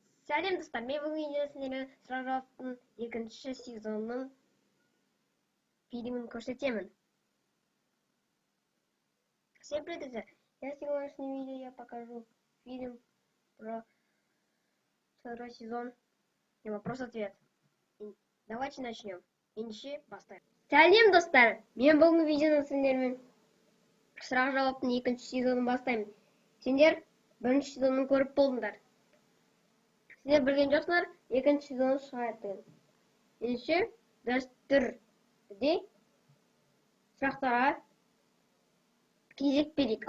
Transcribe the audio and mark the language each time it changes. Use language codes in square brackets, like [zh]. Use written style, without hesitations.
[kk] Сәлем достар, мен бүгін видеосында сұрақ жауаптың екінші сезонның фильмін көрсетемін. [ru] Всем привет! Я сегодняшнем видео я покажу фильм про второй сезон и вопрос-ответ. Давайте начнем. Ендеше бастайық. [kk] Сәлем достар, мен бүгін видеоны сендермен сұрақ жауаптың екінші сезонын бастаймын. Сендер бірінші сезонын көріп болдыңдар. Сіздер білген жоқсыңдар, екінші сезон шығады. Ендеше дәстүрде сұрақтарға кезек берейік.